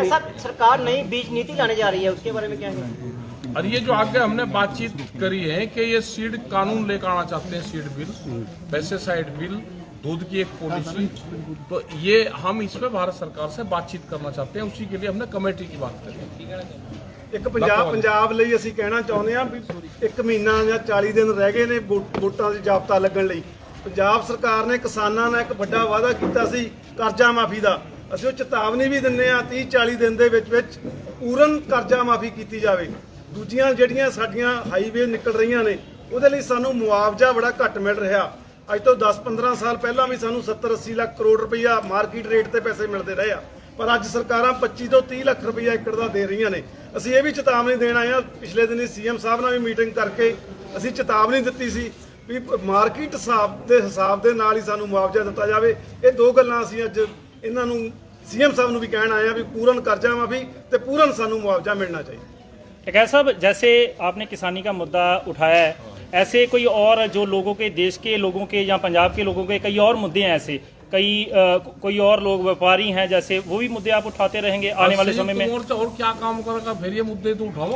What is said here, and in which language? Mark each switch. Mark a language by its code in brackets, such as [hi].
[hi] ऐसा सरकार नई बीज नीति लाने जा रही है, उसके बारे में क्या है? और ये जो आगे हमने बातचीत करी है कि ये सीड कानून लेकर आना चाहते हैं, सीड बिल, पेस्टिसाइड बिल, दूध की एक पॉलिसी, तो ये हम इस पे भारत सरकार से बातचीत करना चाहते हैं। उसी के लिए हमने कमेटी की बात करी। [pa] ਇੱਕ ਪੰਜਾਬ ਲਈ ਅਸੀਂ ਕਹਿਣਾ ਚਾਹੁੰਦੇ ਹਾਂ ਵੀ 1 ਮਹੀਨਾ ਜਾਂ 40 ਦਿਨ ਰਹਿ ਗਏ ਨੇ ਵੋਟਾਂ ਦੀ ਜਾਬਤਾ ਲੱਗਣ ਲਈ। ਪੰਜਾਬ ਸਰਕਾਰ ਨੇ ਕਿਸਾਨਾਂ ਨਾਲ ਇੱਕ ਵੱਡਾ ਵਾਅਦਾ ਕੀਤਾ ਸੀ ਕਰਜ਼ਾ ਮਾਫੀ ਦਾ। ਅਸੀਂ ਉਹ ਚੇਤਾਵਨੀ ਵੀ ਦਿੰਦੇ ਆ 30-40 ਦਿਨ ਦੇ ਵਿੱਚ ਪੂਰਨ ਕਰਜ਼ਾ ਮਾਫੀ ਕੀਤੀ ਜਾਵੇ। ਦੂਜੀਆਂ ਜਿਹੜੀਆਂ ਸਾਡੀਆਂ ਹਾਈਵੇ ਨਿਕਲ ਰਹੀਆਂ ਨੇ ਉਹਦੇ ਲਈ ਸਾਨੂੰ ਮੁਆਵਜ਼ਾ ਬੜਾ ਘੱਟ ਮਿਲ ਰਿਹਾ। ਅੱਜ ਤੋਂ 10-15 ਸਾਲ ਪਹਿਲਾਂ ਵੀ ਸਾਨੂੰ 70-80 ਲੱਖ ਕਰੋੜ ਰੁਪਈਆ ਮਾਰਕੀਟ ਰੇਟ ਤੇ ਪੈਸੇ ਮਿਲਦੇ ਰਹੇ ਆ, ਪਰ ਅੱਜ ਸਰਕਾਰਾਂ 25 ਤੋਂ 30 ਲੱਖ ਰੁਪਈਆ ਏਕੜ ਦਾ ਦੇ ਰਹੀਆਂ ਨੇ। ਅਸੀਂ ਇਹ ਵੀ ਚੇਤਾਵਨੀ ਦੇਣ ਆਏ ਆ, ਪਿਛਲੇ ਦਿਨੀ ਸੀਐਮ ਸਾਹਿਬ ਨਾਲ ਵੀ ਮੀਟਿੰਗ ਕਰਕੇ ਅਸੀਂ ਚੇਤਾਵਨੀ ਦਿੱਤੀ ਸੀ ਵੀ ਮਾਰਕੀਟ ਹਿਸਾਬ ਦੇ ਨਾਲ ਹੀ ਸਾਨੂੰ ਮੁਆਵਜ਼ਾ ਦਿੱਤਾ ਜਾਵੇ। ਇਹ ਦੋ ਗੱਲਾਂ ਅਸੀਂ ਅੱਜ ਇਹਨਾਂ ਨੂੰ सीएम साहब ਨੂੰ ਵੀ ਕਹਿਣ ਆਏ ਆ ਵੀ ਪੂਰਨ ਕਰਜ਼ਾ ਮਾਫੀ ਤੇ ਪੂਰਨ ਸਾਨੂੰ ਮੁਆਵਜ਼ਾ ਮਿਲਣਾ चाहिए। [hi] टिकैत साहब, जैसे आपने किसानी का मुद्दा उठाया है, ऐसे कोई और जो लोगों के, देश के लोगों के या पंजाब के लोगों के कई और मुद्दे हैं, ऐसे कई कोई और लोग व्यापारी हैं, जैसे वो भी मुद्दे आप उठाते रहेंगे आने वाले समय में? मोर्चा और क्या काम करेगा, फिर ये मुद्दे तो उठाओ